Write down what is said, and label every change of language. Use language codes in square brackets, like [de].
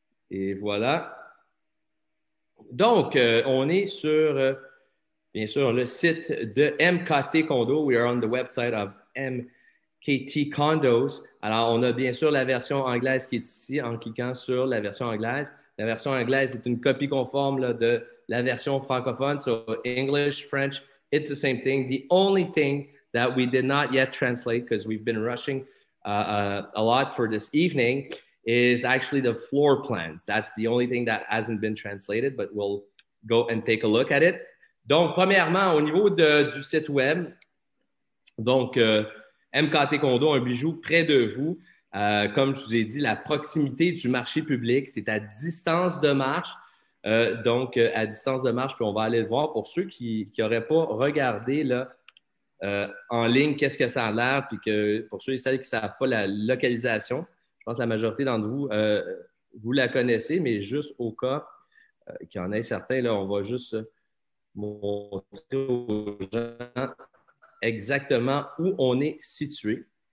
[fr] Et voilà. Donc, on est sur, bien sûr, le site de MKT Condo. [en] We are on the website of MKT Condos. [fr] Alors, on a bien sûr la version anglaise qui est ici en cliquant sur la version anglaise. La version anglaise est une copie conforme là, de la version francophone. [en] So, English, French, it's the same thing. The only thing that we did not yet translate because we've been rushing a lot for this evening is actually the floor plans. That's the only thing that hasn't been translated, but we'll go and take a look at it. [fr] Donc, premièrement, au niveau du site web, donc, MKT Condo, un bijou près de vous. Comme je vous ai dit, la proximité du marché public, c'est à distance de marche. Donc, à distance de marche, puis on va aller le voir pour ceux qui n'auraient pas regardé là, en ligne qu'est-ce que ça a l'air, puis que pour ceux et celles qui ne savent pas la localisation, je pense que la majorité d'entre vous, vous la connaissez, mais juste au cas qu'il y en ait certains, là, on va juste montrer aux gens exactement où on est situé.